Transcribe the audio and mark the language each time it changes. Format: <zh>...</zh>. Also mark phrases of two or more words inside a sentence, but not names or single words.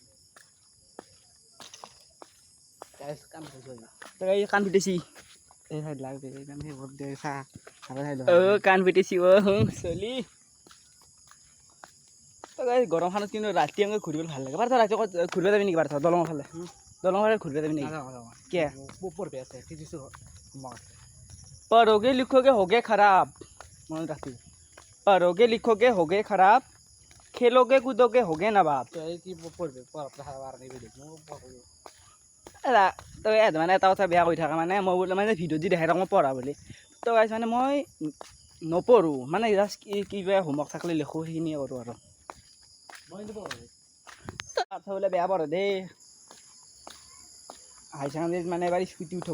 <as>কাণ পিটাইছি, কাণ পিটাইছি চলি। গৰমখনত কিন্তু ৰাতি এনেকৈ ঘূৰিবলৈ ভাল লাগে। পাৰ্থ ৰাতি ঘূৰিব যাবি নেকি? পাৰ্থ দলঙৰ ফালে ঘূৰিব যাবি নেকি?</as> <hi>কিয় पढ़ोगे लिखोगे होगे खराब, मन रखी पढ़ोगे लिखोगे होगे खराब, खेलोगे कूदोगे होगे नवाब।</hi> <as>তো মানে এটা কথা বেয়া কৰি থকা মানে মই বোলে মানে ভিডিঅ' দি দেখাই থাকোঁ মই পঢ়া বুলি। তো গাইজ মানে মই নপঢ়োঁ, মানে জাষ্ট কিবা হোমৱৰ্ক থাকিলে লিখোঁ, সেইখিনিয়ে কৰোঁ আৰু। পাৰ্থ বোলে বেয়া পঢ়ে দেই, হাই ছেকেণ্ডেৰীত মানে এবাৰ স্কুটি উঠাব।</as>